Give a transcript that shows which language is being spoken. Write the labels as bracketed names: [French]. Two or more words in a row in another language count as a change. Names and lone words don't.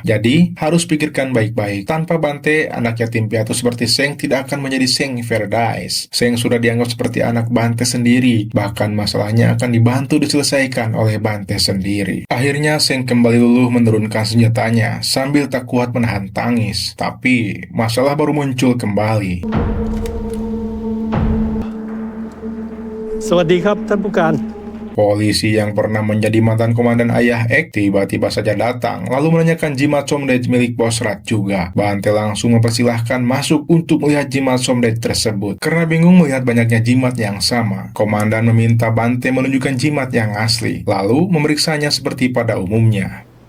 [Indonesian] Jadi, harus pikirkan baik-baik. Tanpa Bante, anak yatim piatu seperti Seng tidak akan menjadi Seng Verdice. Seng sudah dianggap seperti anak Bante sendiri. Bahkan masalahnya akan dibantu diselesaikan oleh Bante sendiri. Akhirnya Seng kembali luluh menurunkan senjatanya sambil tak kuat menahan tangis. Tapi masalah baru muncul kembali. [Thai] Sawasdeeครับท่านผู้การ [Indonesian] Polisi yang pernah menjadi mantan komandan ayah Ek tiba-tiba saja datang lalu menanyakan jimat Somdet milik Bosrat juga. Bante langsung mempersilahkan masuk untuk melihat jimat Somdet tersebut. Karena bingung melihat banyaknya jimat yang sama, komandan meminta Bante menunjukkan jimat yang asli, lalu memeriksanya seperti pada umumnya.